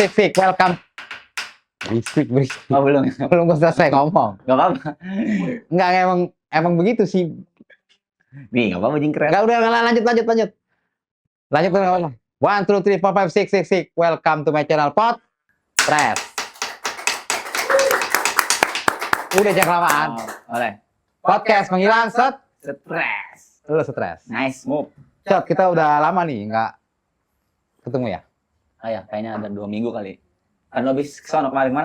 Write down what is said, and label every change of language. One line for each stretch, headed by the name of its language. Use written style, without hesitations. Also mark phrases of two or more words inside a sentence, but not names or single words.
Indonesian: Welcome. Berisik. Oh belum. Belum selesai ngomong. Gak apa-apa. Enggak, emang begitu sih. Nih gak apa-apa jingkret. Enggak, udah lanjut. Lanjut ke ngomong.
English: One, two, three, four, five, six. Welcome to my channel Podcast.
Indonesian: Udah jangan kelamaan. Oleh. Podcast menghilang Stres. Lu stres.
English: Nice move.
Indonesian: Cot, kita udah lama nih nggak ketemu ya? Ah ya, kayaknya ada 2 minggu kali. Kan lo habis kesana kemarin mana?